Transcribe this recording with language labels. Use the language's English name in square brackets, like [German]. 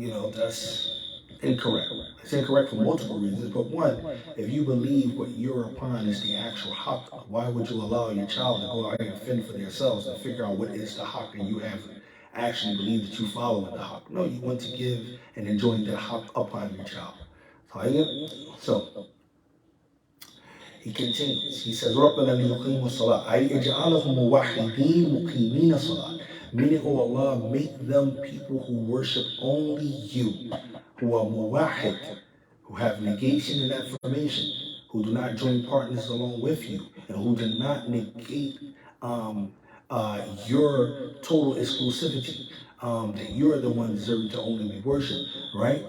[English] That's incorrect. It's incorrect for multiple reasons, but one, if you believe what you're upon is the actual haqq, why would you allow your child to go out here and fend for themselves and figure out what is the haqq and you have actually believe that you follow the haqq? No, you want to give and enjoy the haqq upon your child. So he continues. He says, [Arabic] رَبَّنَا لِيُقِيمُوا الصَّلَاةَ أي اجعلهم موحدين مقيمين الصلاة. [English] Meaning, oh Allah, make them people who worship only you, who are muwahid, who have negation and affirmation, who do not join partners along with you, and who do not negate your total exclusivity, that you're the one deserving to only be worshipped, right?